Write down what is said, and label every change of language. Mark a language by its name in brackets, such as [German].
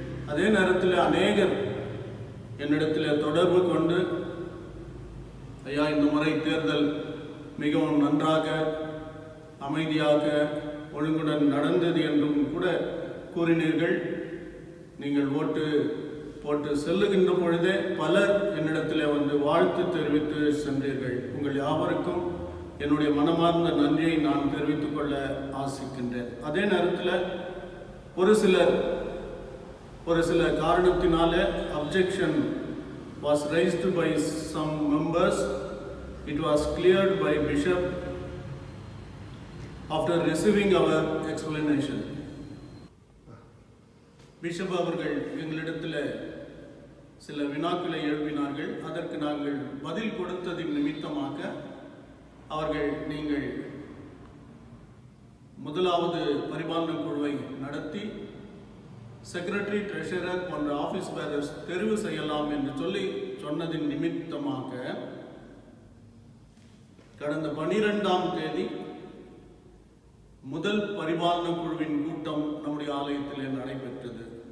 [Tamil] அதே நேரத்தில் அநேகர் என்னிடத்தில் தொடர்பு கொண்டு, ஐயா, இந்த முறை தேர்தல் மிகவும் நன்றாக அமைதியாக ஒழுங்குடன் நடந்தது என்றும் கூட கூறினீர்கள். நீங்கள் ஓட்டு போட்டு செல்லுகின்ற பொழுதே பலர் என்னிடத்தில் வந்து வாழ்த்து தெரிவித்து சென்றீர்கள். உங்கள் யாவருக்கும் என்னுடைய மனமார்ந்த நன்றியை நான் தெரிவித்துக் கொள்ள ஆசிக்கின்றேன். அதே நேரத்தில் ஒரு சில காரணத்தினாலே [English] objection was raised by some members. It was cleared by Bishop after receiving our explanation. [Tamil] Bishop அவர்கள் எங்களிடத்தில் சில வினாக்களை எழுப்பினார்கள். அதற்கு நாங்கள் பதில் கொடுத்ததின் நிமித்தமாக அவர்கள், நீங்கள் முதலாவது பரிபாலன குழுவை நடத்தி செக்ரட்டரி, ட்ரெஷரர் போன்ற ஆபீஸ் பேரர்ஸ் தெரிவு செய்யலாம் என்று சொன்னதின் நிமித்தமாக கடந்த 12ஆம் தேதி முதல் பரிபாலன குழுவின் கூட்டம் நம்முடைய ஆலயத்திலே நடைபெற்றது.